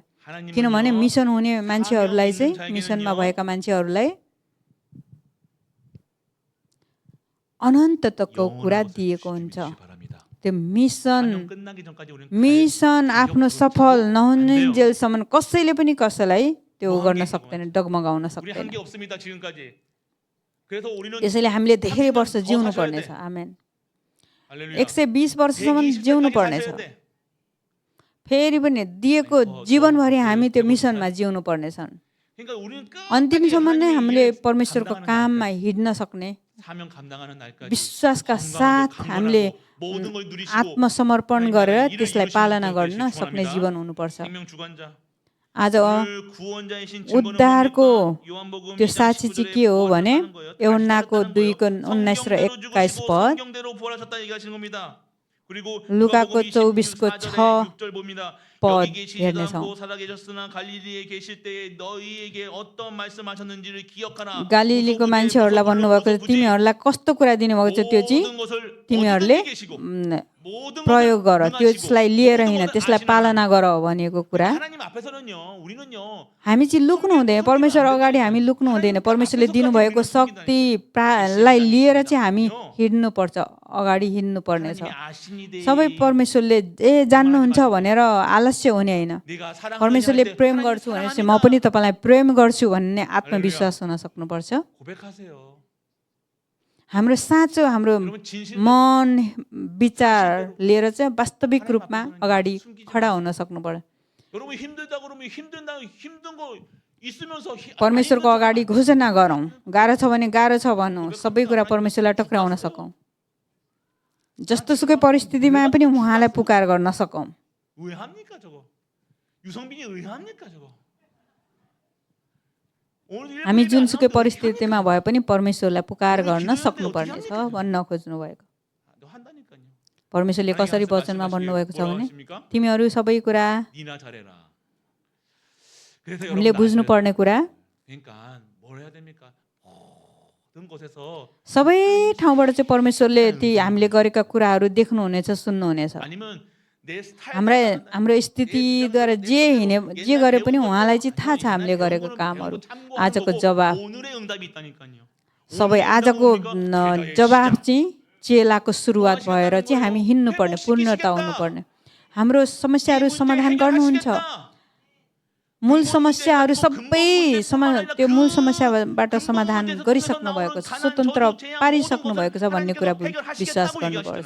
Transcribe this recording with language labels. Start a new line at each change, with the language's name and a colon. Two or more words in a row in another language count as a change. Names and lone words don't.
Nepali: किनभने मिसन हुने मान्छेहरूलाई चाहिँ, मिसनमा भएका मान्छेहरूलाई अनन्तको कुरा दिएको हुन्छ। त्यो मिसन आफ्नो सफल नहुन्जेलसम्म कसैले पनि कसैलाई त्यो गर्न सक्दैन, डगमगाउन
Korean: 우리
Nepali: सक्दैन।
Korean: 한 게 없습니다 지금까지. 그래서 우리는
Nepali: त्यसैले हामीले धेरै
Korean: 30년
Nepali: वर्ष
Korean: 더
Nepali: जिउनु
Korean: 사셔야
Nepali: पर्नेछ।
Korean: 돼.
Nepali: आमेन।
Korean: 할렐루야.
Nepali: 120 वर्षसम्म जिउनु
Korean: 120살까지
Nepali: पर्नेछ।
Korean: 사셔야 돼.
Nepali: फेरि पनि दिएको जीवनभरि हामी त्यो मिसनमा जिउनु पर्नेछन्।
Korean: 그러니까 우리는
Nepali: अन्तिमसम्म नै
Korean: 하나님의
Nepali: हामीले
Korean: 일을
Nepali: परमेश्वरको
Korean: 감당하는
Nepali: काममा
Korean: 날까지,
Nepali: हिँड्न सक्ने
Korean: 사명 감당하는 날까지
Nepali: विश्वासका
Korean: 건강하고
Nepali: साथ हामीले
Korean: 강건하고 모든 걸 누리시고
Nepali: आत्मसमर्पण
Korean: 하나님
Nepali: गरेर
Korean: 나라의 일을
Nepali: त्यसलाई
Korean: 이루시는
Nepali: पालना
Korean: 분
Nepali: गर्न
Korean: 되시기
Nepali: सक्ने
Korean: 축원합니다.
Nepali: जीवन हुनुपर्छ।
Korean: 생명 주관자
Nepali: आज
Korean: 오늘 구원자이신 증거는
Nepali: उद्धारको
Korean: 뭡니까? 요한복음
Nepali: त्यो
Korean: 2장
Nepali: साक्षी चाहिँ
Korean: 19절에
Nepali: के हो
Korean: 구원을
Nepali: भने
Korean: 하는 거예요. 다시
Nepali: యోहन्नाको
Korean: 살았다는
Nepali: 2को
Korean: 거예요.
Nepali: 19 र
Korean: 성경대로
Nepali: 21
Korean: 죽으시고
Nepali: पद,
Korean: 성경대로 부활하셨다 얘기하시는 겁니다. 그리고
Nepali: लुकाको
Korean: 누가복음
Nepali: 24को
Korean: 24절에 6절 봅니다.
Nepali: पद
Korean: 여기 계시지도
Nepali: हेर्नेछौँ।
Korean: 않고 살아계셨으나 갈릴리에 계실 때에 너희에게 어떤 말씀하셨는지를 기억하라.
Nepali: गालिलीको मान्छेहरूलाई भन्नुभएको छ, तिमीहरूलाई कस्तो कुरा दिनुभएको छ त्यो चाहिँ
Korean: 모든 것을
Nepali: तिमीहरूले
Korean: 어디든지 계시고 모든
Nepali: प्रयोग गर,
Korean: 것을
Nepali: त्यसलाई
Korean: 능하시고
Nepali: लिएर
Korean: 모든
Nepali: हिँड,
Korean: 것을
Nepali: त्यसलाई
Korean: 아시는
Nepali: पालना गर भनेको कुरा।
Korean: 하나님 앞에서는요, 우리는요,
Nepali: हामी चाहिँ लुक्नु हुँदैन, परमेश्वर अगाडि हामी लुक्नु हुँदैन। परमेश्वरले दिनुभएको शक्तिलाई लिएर चाहिँ हामी हिँड्नुपर्छ, अगाडि हिँड्नु पर्नेछ।
Korean: 하나님이 아시니
Nepali: सबै परमेश्वरले जान्नुहुन्छ भनेर आलस्य हुने होइन।
Korean: 내가 사랑하는
Nepali: परमेश्वरले
Korean: 할 때
Nepali: प्रेम
Korean: 하나님
Nepali: गर्छु भनेपछि म
Korean: 사랑합니다.
Nepali: पनि तपाईँलाई प्रेम गर्छु भन्ने आत्मविश्वास हुन सक्नुपर्छ।
Korean: 고백하세요.
Nepali: हाम्रो साँचो, हाम्रो
Korean: 여러분 진실
Nepali: मन विचार लिएर चाहिँ वास्तविक रूपमा अगाडि खडा हुन सक्नुपर्छ।
Korean: 여러분 힘들다 그러면 힘든 거 있으면서
Nepali: परमेश्वरको अगाडि घोषणा गरौँ, गाह्रो छ भने गाह्रो छ भनौँ, सबै कुरा परमेश्वरलाई टक्राउन सकौँ। जस्तोसुकै परिस्थितिमा पनि उहाँलाई पुकार गर्न सकौँ।
Korean: 의합니까 저거? 유성빈이 의합니까 저거?
Nepali: हामी जुनसुकै परिस्थितिमा भए पनि परमेश्वरलाई पुकार गर्न सक्नुपर्नेछ भन्न खोज्नु भएको।
Korean: 너 한다니까요.
Nepali: परमेश्वरले कसरी वचनमा भन्नुभएको छ भने तिमीहरू सबै कुरा
Korean: 니나 잘해라. 그래서
Nepali: हामीले बुझ्नुपर्ने कुरा,
Korean: 그러니까 뭘 해야 됩니까? 모든 곳에서
Nepali: सबै ठाउँबाट चाहिँ परमेश्वरले ती हामीले गरेका कुराहरू देख्नुहुनेछ, सुन्नुहुनेछ।
Korean: 아니면 내 스타일
Nepali: हाम्रो स्थितिद्वारा जे गरे पनि उहाँलाई चाहिँ थाहा छ हामीले गरेको कामहरू। आजको जवाब,
Korean: 오늘의 응답이 있다니까요.
Nepali: सबै आजको जवाब चाहिँ चेलाको सुरुवात भएर चाहिँ हामी हिँड्नुपर्ने, पूर्णता हुनुपर्ने। हाम्रो समस्याहरू समाधान गर्नुहुन्छ। मूल समस्याहरू सबै त्यो मूल समस्याबाट समाधान गरिसक्नु भएको छ, स्वतन्त्र पारिसक्नु भएको छ भन्ने कुरा विश्वास गर्नुपर्छ।